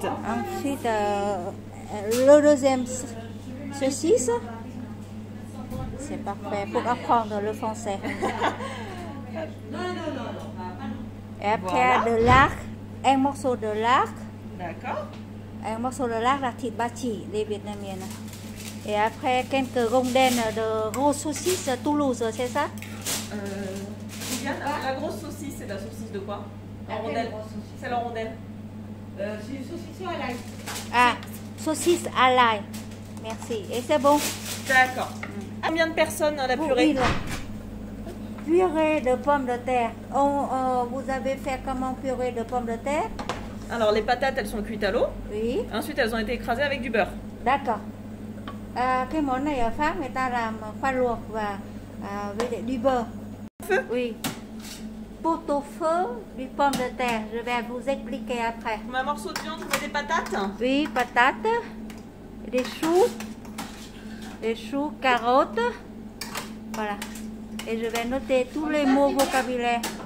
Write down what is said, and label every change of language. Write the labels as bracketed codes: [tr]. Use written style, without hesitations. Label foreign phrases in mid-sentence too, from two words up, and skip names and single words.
[fr] Ensuite, le deuxième saucisse. C'est parfait pour apprendre le français. Et après, Voilà. de lard, un morceau de lard. D'accord. Un morceau de lard, la [vi] thịt ba chỉ, [fr] les Vietnamiennes. Et après, quelques rondelles de grosses saucisses Toulouse, c'est ça? La grosse saucisse, c'est la saucisse de quoi? En rondelle. C'est la rondelle. C'est une saucisse à l'ail. Ah, saucisse à l'ail. Merci. Et c'est bon? D'accord. Combien de personnes la purée? Purée de pommes de terre. Vous avez fait comment purée de pommes de terre? Alors, les patates, elles sont cuites à l'eau. Oui. Ensuite, elles ont été écrasées avec du beurre. D'accord. [vi] Cái món này ở Pháp người ta làm khoai luộc và với lại [fr] du beurre. Feu? Oui. Pot au feu, du pomme de terre. Je vais vous expliquer après. Un morceau de viande, mais des patates. Oui, patates, des choux, carottes. Voilà. Et je vais noter tous les mots vocabulaire.